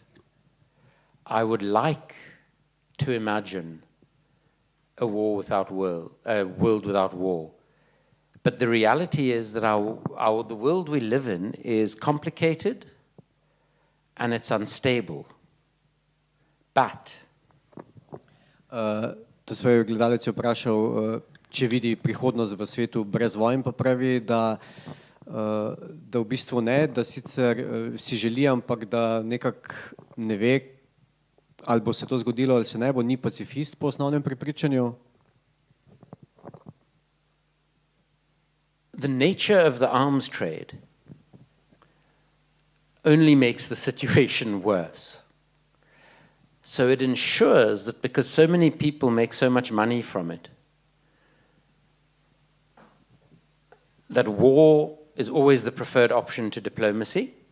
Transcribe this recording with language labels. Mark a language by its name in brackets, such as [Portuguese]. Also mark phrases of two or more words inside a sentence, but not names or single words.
[English] I would like to imagine a world without war. But the reality is that the world we live in is complicated and it's unstable. But [Slovenian] To svoj gledalec je vprašal, če vidi prihodnost v svetu brez vojn, pa pravi, da v bistvu ne, da sicer si želi, ampak da nekako ne ve, ali bo se to zgodilo ali se ne bo, ni pacifist po osnovnem prepričanju. [English] The nature of the arms trade only makes the situation worse. So it ensures that because so many people make so much money from it, that war is always the preferred option to diplomacy.